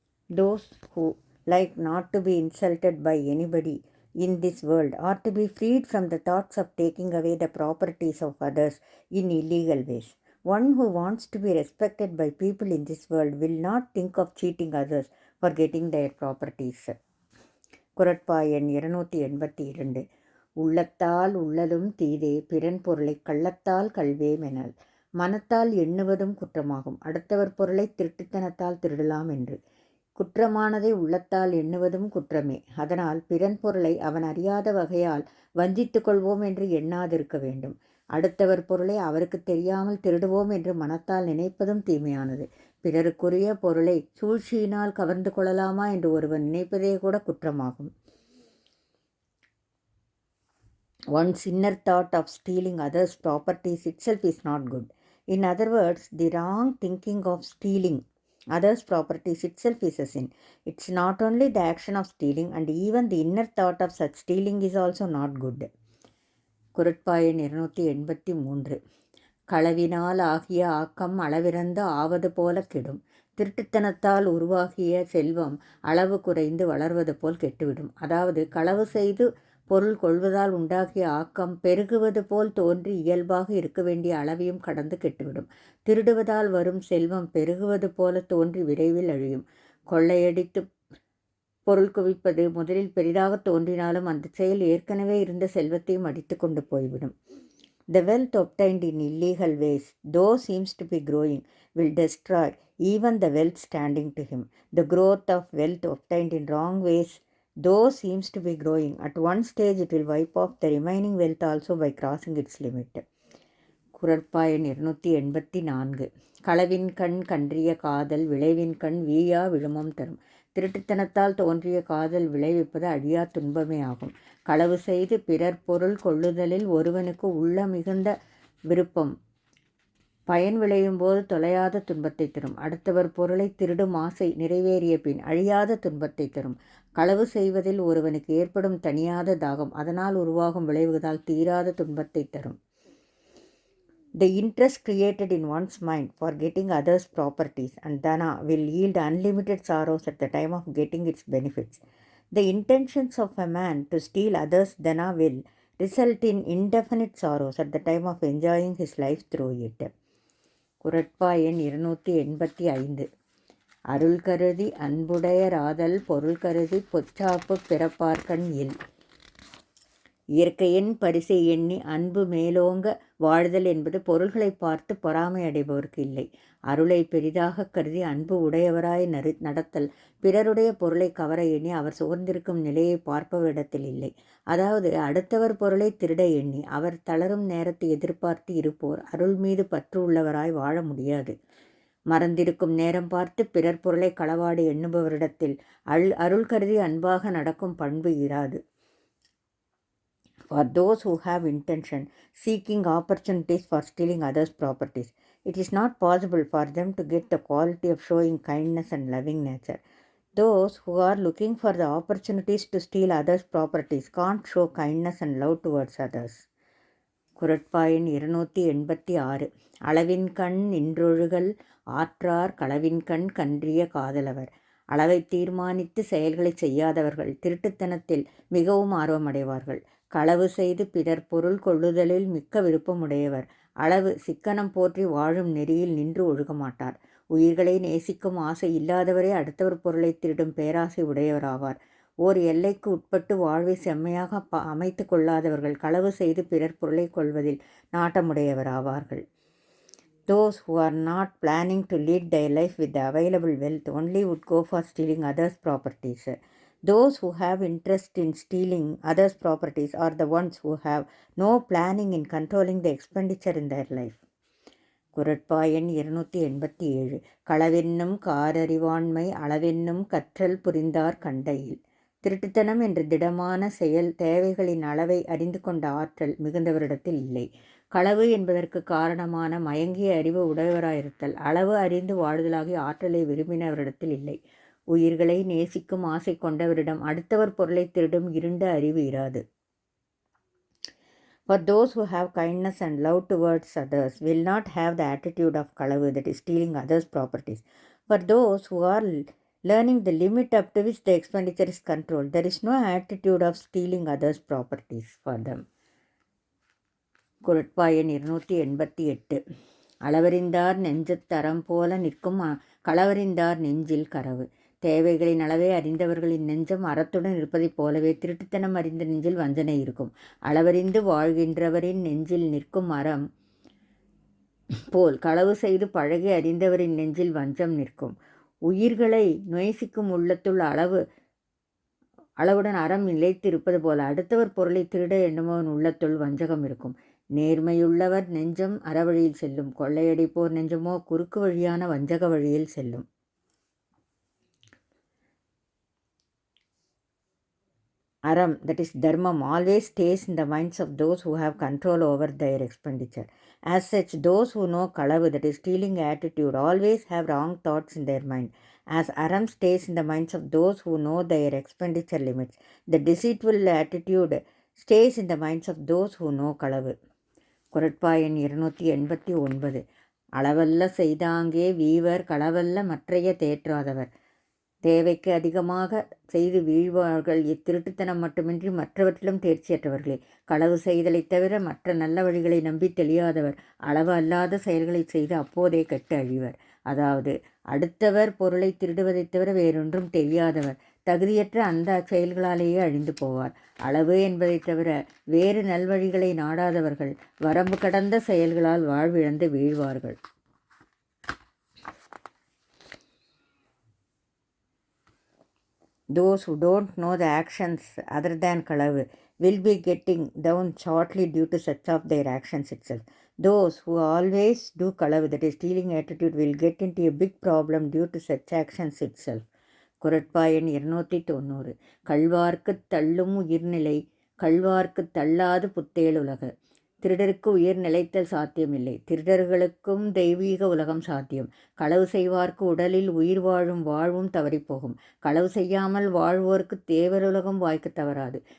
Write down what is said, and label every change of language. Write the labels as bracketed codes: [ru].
[en] Those who like not to be insulted by anybody in this world are to be freed from the thoughts of taking away the properties of others in illegal ways. One who wants to be respected by people in this world will not think of cheating others for getting their properties. [ta] குறட்பா எண் 282. உள்ளத்தால் உள்ளலும் தீதே பிறன் பொருளை கள்ளத்தால் கல்வே மெனல். மனத்தால் எண்ணுவதும் குற்றமாகும், அடுத்தவர் பொருளை திருட்டுத்தனத்தால் திருடலாம் என்று. குற்றமானதை உள்ளத்தால் எண்ணுவதும் குற்றமே. அதனால் பிறன் பொருளை அவன் அறியாத வகையால் வஞ்சித்து கொள்வோம் என்று எண்ணாதிருக்க வேண்டும். அடுத்தவர் பொருளை அவருக்கு தெரியாமல் திருடுவோம் என்று மனத்தால் நினைப்பதும் தீமையானது. பிறருக்குரிய பொருளை சூழ்ச்சியினால் கவர்ந்து கொள்ளலாமா என்று ஒருவன் நினைப்பதே கூட குற்றமாகும். [en] One's inner thought of stealing others' properties itself is not good. In other words, the wrong thinking of stealing others' properties itself is a sin. It's not only the action of stealing, and even the inner thought of such stealing is also not good. [ta] குறட்பா எண் 283. களவினால் ஆகிய ஆக்கம் அளவிறந்து ஆவது போல கெடும். திருட்டுத்தனத்தால் உருவாகிய செல்வம் அளவு குறைந்து வளர்வது போல் கெட்டுவிடும். அதாவது களவு செய்து பொருள் கொள்வதால் உண்டாகிய ஆக்கம் பெருகுவது போல் தோன்றி இயல்பாக இருக்க வேண்டிய அளவையும் கடந்து கெட்டுவிடும். திருடுவதால் வரும் செல்வம் பெருகுவது போல தோன்றி விரைவில் அழியும். கொள்ளையடித்து பொருள் குவிப்பது முதலில் பெரிதாக தோன்றினாலும் அந்த செயல் ஏற்கனவே இருந்த செல்வத்தையும் அடித்து கொண்டு போய்விடும். [en] The wealth obtained in illegal ways, though seems to be growing, will destroy even the wealth standing to him. The growth of wealth obtained in wrong ways, though seems to be growing, at one stage it will wipe off the remaining wealth also by crossing its limit. [ta] குறட்பா எண் 284. களவின் கண் கன்றிய காதல் விளைவின் கண் வீயா விழுமம் தரும். திருட்டுத்தனத்தால் தோன்றிய காதல் விளைவிப்பது அழியா துன்பமே ஆகும். களவு செய்து பிறர் பொருள் கொள்ளுதலில் ஒருவனுக்கு உள்ள மிகுந்த விருப்பம் பயன் விளையும் போது தொலையாத துன்பத்தை தரும். அடுத்தவர் பொருளை திருடும் ஆசை நிறைவேறிய பின் அழியாத துன்பத்தை தரும். களவு செய்வதில் ஒருவனுக்கு ஏற்படும் தணியாத தாகம் அதனால் உருவாகும் விளைவுகளால் தீராத துன்பத்தை தரும். [en] The interest created in one's mind for getting others' properties and dhana will yield unlimited sorrows at the time of getting its benefits. The intentions of a man to steal others' dhana will result in indefinite sorrows at the time of enjoying his life through it. [ta] குறட்பா எண் 285. அருள் கருதி அன்புடையராதல் பொருள் கருதி பொச்சாப்பு பிறப்பார்கண் இல். இயற்கையின் பரிசை எண்ணி அன்பு மேலோங்க வாழ்தல் என்பது பொருள்களை பார்த்து பொறாமை அடைபவருக்கு இல்லை. அருளை பெரிதாக கருதி அன்பு உடையவராய் நடத்தல் பிறருடைய பொருளை கவர எண்ணி அவர் சுகர்ந்திருக்கும் நிலையை பார்ப்பவரிடத்தில் இல்லை. அதாவது அடுத்தவர் பொருளை திருட எண்ணி அவர் தளரும் நேரத்தை எதிர்பார்த்து இருப்போர் அருள் மீது பற்று உள்ளவராய் வாழ முடியாது. மறந்திருக்கும் நேரம் பார்த்து பிறர் பொருளை களவாடி எண்ணுபவரிடத்தில் அருள் கருதி அன்பாக நடக்கும் பண்பு இராது. [en] For those who have intention seeking opportunities for stealing others' properties, it is not possible for them to get the quality of showing kindness and loving nature. Those who are looking for the opportunities to steal others' properties can't show kindness and love towards others. [ta] குறட்பா எண் 286. அளவின்கண் நின்றொழுகல் ஆற்றார் களவின்கண் கன்றிய காதலவர். அளவை தீர்மானித்து செயல்களை செய்யாதவர்கள் திருட்டுத்தனத்தில் மிகவும் ஆர்வமடைவார்கள். களவு செய்து பிறர் பொருள் கொள்ளுதலில் மிக்க விருப்பமுடையவர் அளவு சிக்கனம் போற்றி வாழும் நெறியில் நின்று ஒழுக மாட்டார். உயிர்களை நேசிக்கும் ஆசை இல்லாதவரே அடுத்தவர் பொருளை திருடும் பேராசை உடையவராவார். ஓர் எல்லைக்கு உட்பட்டு வாழ்வை செம்மையாக அமைத்து கொள்ளாதவர்கள் களவு செய்து பிறர் பொருளை கொள்வதில் நாட்டமுடையவராவார்கள். [en] Those who are not planning to lead their life with the available wealth only would go for stealing others' properties. Those who have interest in stealing others' properties are the ones who have no planning in controlling the expenditure in their life. [ta] குறட்பா எண் 287. களவென்னும் காரறிவாண்மை அளவென்னும் கற்றல் புரிந்தார் கண்டையில். திருட்டுத்தனம் என்ற திடமான செயல் தேவைகளின் அளவை அறிந்து கொண்ட ஆற்றல் மிகுந்தவரிடத்தில் இல்லை. களவு என்பதற்கு காரணமான மயங்கிய அறிவு உடையவராயிருத்தல் அளவு அறிந்து வாழ்தலாகிய ஆற்றலை விரும்பினவரிடத்தில் இல்லை. உயிர்களை நேசிக்கும் ஆசை கொண்டவரிடம் அடுத்தவர் பொருளை திருடும் இருண்ட அறிவு இராது. [en] For those who have kindness and love towards others will not have the attitude of களவு, that is stealing others' properties. For those who are learning the limit up to which the expenditure is controlled, there is no attitude of stealing others' properties for them. [ta] குறட்பா எண் 288. அளவறிந்தார் நெஞ்சத்தரம் போல நிற்கும் களவறிந்தார் நெஞ்சில் கரவு. தேவைகளின் அளவை அறிந்தவர்களின் நெஞ்சம் அறத்துடன் இருப்பதைப் போலவே திருட்டுத்தனம் அறிந்த நெஞ்சில் வஞ்சனை இருக்கும். அளவறிந்து வாழ்கின்றவரின் நெஞ்சில் நிற்கும் அறம் போல் களவு செய்து பழகி அறிந்தவரின் நெஞ்சில் வஞ்சம் நிற்கும். உயிர்களை நொய்சிக்கும் உள்ளத்துள் அளவுடன் அறம் நிலைத்திருப்பது போல அடுத்தவர் பொருளை திருட எண்ணுமவன் உள்ளத்துள் வஞ்சகம் இருக்கும். நேர்மையுள்ளவர் நெஞ்சம் அறவழியில் செல்லும். கொள்ளையடிப்போர் நெஞ்சமோ குறுக்கு வழியான வஞ்சக வழியில் செல்லும். [en] Aram, that is dharmam, always stays in the minds of those who have control over their expenditure. As such, those who know kalavu, that is stealing attitude, always have wrong thoughts in their mind. As aram stays in the minds of those who know their expenditure limits, the deceitful attitude stays in the minds of those who know kalavu. [ta] குறட்பா எண் 289. அளவல்ல செய்தாங்கே viewer களவல்ல மற்றைய தேற்றாதவர். தேவைக்கு அதிகமாக செய்து வீழ்வார்கள். இத்திருட்டுத்தனம் மட்டுமின்றி மற்றவற்றிலும் தேர்ச்சியற்றவர்களே. களவு செய்தலைத் தவிர மற்ற நல்ல வழிகளை நம்பி தெளியாதவர் அளவு அல்லாத செயல்களை செய்து அப்போதே கெட்டு அழிவர். அதாவது அடுத்தவர் பொருளை திருடுவதைத் தவிர வேறொன்றும் தெரியாதவர் தகுதியற்ற அந்த செயல்களாலேயே அழிந்து போவார். அளவு என்பதைத் தவிர வேறு நல்வழிகளை நாடாதவர்கள் வரம்பு கடந்த செயல்களால் வாழ்விழந்து வீழ்வார்கள். [en] Those who don't know the actions other than kalavu will be getting down shortly due to such of their actions itself. Those who always do kalavu, that is stealing attitude, will get into a big problem due to such actions itself. [ta] குறட்பா எண் 290. கள்வார்க்குத் தள்ளும் உயிர்நிலை கள்வார்க்குத் தள்ளாது புத்தேளுலக. திருடருக்கு உயிர் நிலைத்தல் சாத்தியமில்லை. திருடர்களுக்கும் தெய்வீக உலகம் சாத்தியம். களவு செய்வார்க்கு உடலில் உயிர் வாழும் வாழ்வும் தவறிப்போகும். களவு செய்யாமல் வாழ்வோர்க்கு தேவருலகம் வாய்க்க தவறாது.